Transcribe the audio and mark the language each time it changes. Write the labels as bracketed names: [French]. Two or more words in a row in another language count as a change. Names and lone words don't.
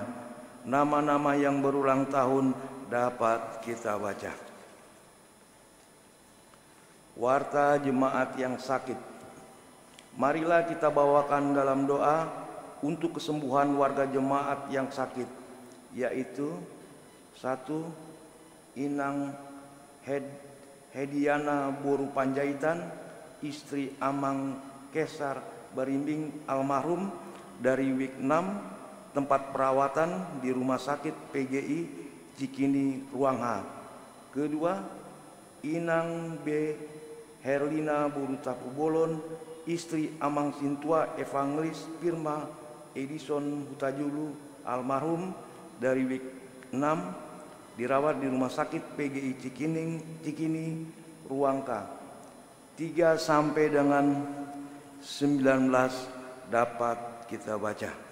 [Indonesian] Nama-nama yang berulang tahun dapat kita baca. Warta jemaat yang sakit. Marilah kita bawakan dalam doa untuk kesembuhan warga jemaat yang sakit, yaitu 1. Inang Hediana Boru Panjaitan, istri Amang Kesar Barimbing almarhum, dari WIK 6, tempat perawatan di Rumah Sakit PGI Cikini Ruang H. 2. Inang B. Herlina Burutapu Bolon, istri Amang Sintua Evangelis Firma Edison Hutajulu almarhum dari week 6, dirawat di Rumah Sakit PGI Cikini, Ruang K. 3 sampai dengan 19 dapat kita baca.